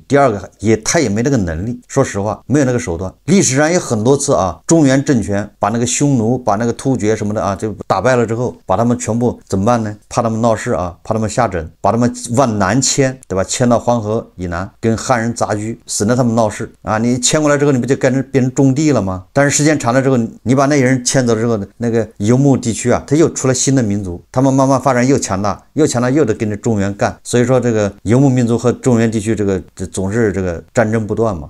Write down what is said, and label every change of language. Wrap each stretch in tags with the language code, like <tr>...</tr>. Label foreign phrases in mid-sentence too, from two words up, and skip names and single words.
<zh>第二個他也沒那個能力，說實話沒有那個手段。歷史上有很多次啊，中原政權把那個匈奴、把那個突厥什麼的啊，就打敗了之後，把他們全部怎麼辦呢？怕他們鬧事啊，怕他們下整，把他們往南遷，對吧？遷到黄河以南，跟漢人雜居，省得他們鬧事啊。你遷過來之後，你不就变成種地了嗎？但是時間長了之後，你把那些人遷走之後，那個游牧地區啊，它又出了新的民族，他們慢慢發展又強大，又得跟着中原幹。所以說这個游牧民族和中原地區總是這個戰爭不斷嘛。</zh>